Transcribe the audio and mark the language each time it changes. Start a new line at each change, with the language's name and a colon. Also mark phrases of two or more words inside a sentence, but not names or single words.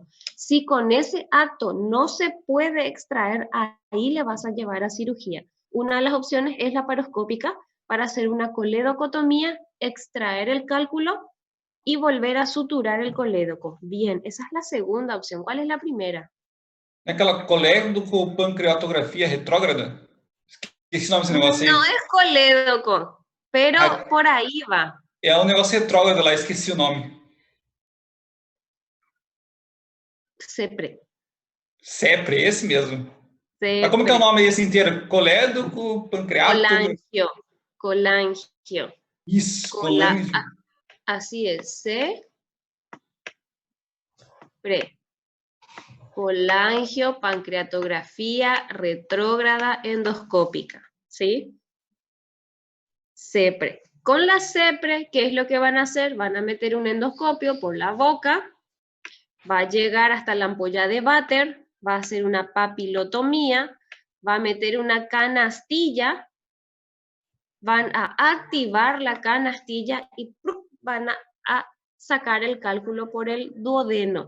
Spanish: Si con ese acto no se puede extraer, ahí le vas a llevar a cirugía. Una de las opciones es la laparoscópica para hacer una coledocotomía, extraer el cálculo y volver a suturar el colédoco. Bien, esa es la segunda opción. ¿Cuál es la primera?
Portuguese: Aquela colédoco-pancreatografia retrógrada? Esqueci o nome desse negócio
Spanish: No
Portuguese: aí.
Spanish: es colédoco, pero Ah, por ahí va.
Portuguese: é um negócio retrógrado lá, esqueci o nome.
Spanish: Cepre.
Portuguese: CEPRE, esse mesmo. Mas como que é o
Spanish: Cepre.
Portuguese: nome esse inteiro? Colédoco, pancreato...
Spanish: Colangio. Colangio.
Portuguese: Isso, Cola, colangio.
Spanish: así es. Cepre. Colangio, pancreatografía retrógrada endoscópica. ¿Sí? Cepre. Con la cepre, ¿qué es lo que van a hacer? Van a meter un endoscopio por la boca, va a llegar hasta la ampolla de váter, va a hacer una papilotomía, va a meter una canastilla, van a activar la canastilla y van a sacar el cálculo por el duodeno.